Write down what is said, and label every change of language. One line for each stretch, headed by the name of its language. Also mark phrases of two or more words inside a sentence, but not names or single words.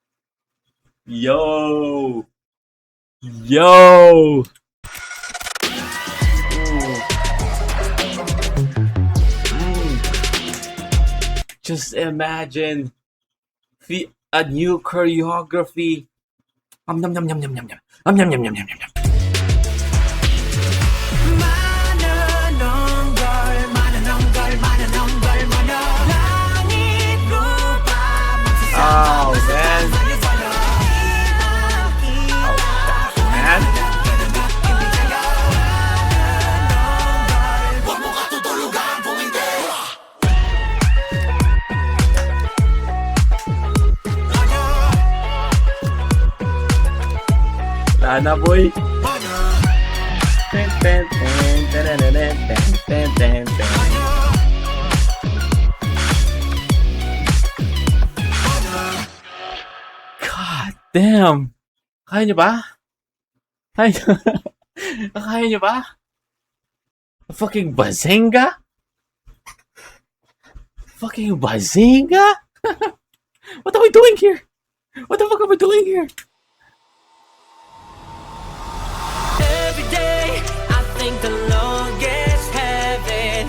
English: Yo! Yo! Just imagine a new choreography. Yum, yum, yum, yum, yum, yum. Yum, yum, yum, yum, yum, yum. Oh, man. Oh, man. Lana, boy. God damn.
Filipino: Kaya nyo ba? Kaya nyo ba?
English: Fucking Bazinga? Fucking Bazinga? What are we doing here? What the fuck are we doing here? Every day, I think the Lord gets heaven.